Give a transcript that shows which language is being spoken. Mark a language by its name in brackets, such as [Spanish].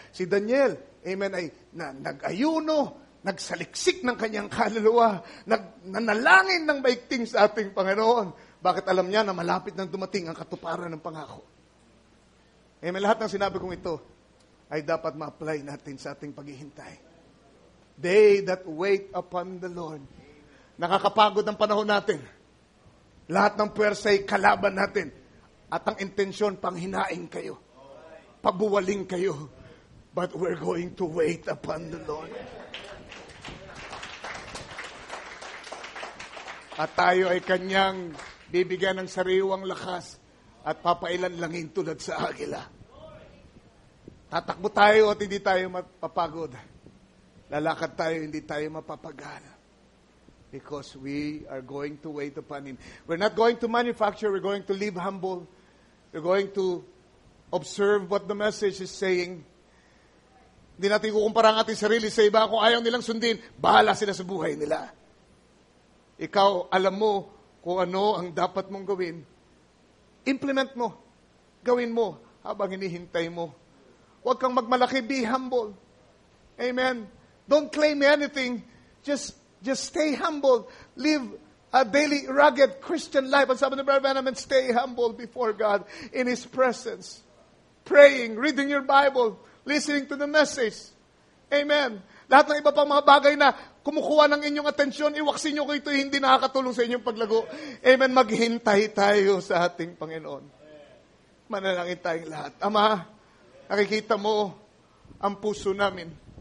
[Filipino] Si Daniel, amen, ay nag-ayuno, nagsaliksik ng kanyang kaluluwa, nanalangin ng maigting sa ating Panginoon. Bakit alam niya na malapit nang dumating ang katuparan ng pangako? Amen, lahat ng sinabi kong ito ay dapat ma-apply natin sa ating paghihintay. [English] They that wait upon the Lord. [Filipino] Nakakapagod ang panahon natin. Lahat ng puwersa'y kalaban natin. At ang intensyon, panghinain kayo. Pabuwaling kayo. [English] But we're going to wait upon the Lord. [Filipino] At tayo ay kanyang bibigyan ng sariwang lakas at papailan langin tulad sa agila. Tatakbo tayo at hindi tayo mapapagod. Lalakad tayo, hindi tayo mapapagana. [English] Because we are going to wait upon Him. We're not going to manufacture, we're going to live humble. We're going to observe what the message is saying. [Filipino] Hindi natin kukumpara ang ating sarili sa iba. Kung ayaw nilang sundin, bahala sila sa buhay nila. Ikaw, alam mo kung ano ang dapat mong gawin. Implement mo. Gawin mo habang hinihintay mo. Huwag kang magmalaki. [English] Be humble. [Filipino] Amen. [English] Don't claim anything. Just stay humble. Live a daily, rugged Christian life. [Filipino] Ang sabi ni [English] Brother Branham, stay humble before God in His presence. praying, reading your Bible, listening to the message. Amen. [Filipino] Lahat ng iba pang mga bagay na kumukuha ng inyong atensyon, iwaksin nyo ko ito, hindi nakakatulong sa inyong paglago. Amen. Maghintay tayo sa ating Panginoon. Manalangin tayong lahat. Ama, nakikita mo ang puso namin.